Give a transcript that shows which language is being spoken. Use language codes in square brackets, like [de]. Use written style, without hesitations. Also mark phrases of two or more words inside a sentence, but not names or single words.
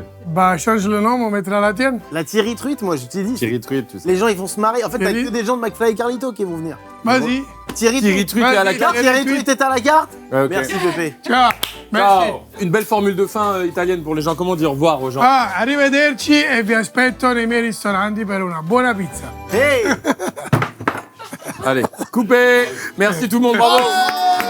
[fr] Bah, change le nom, on mettra la tienne. La Thierry Truite, moi, je t'ai dit. Thierry Truite, tu sais. Les gens, ils vont se marrer. En fait, t'as Thierry- que des gens de McFly et Carlito qui vont venir. Vas-y. Thierry Thierry Truite. Truite est à la Vas-y. carte. Thierry Truite est à la carte. Ouais, ok. Merci, Pépé. Ciao. Merci. Ciao. Une belle formule de fin italienne pour les gens. Comment dire au revoir aux gens? [it] Ah, arrivederci e vi aspetto nei miei ristoranti per una buona pizza. [fr] Hey. Allez, coupé. Merci tout le monde. Bravo.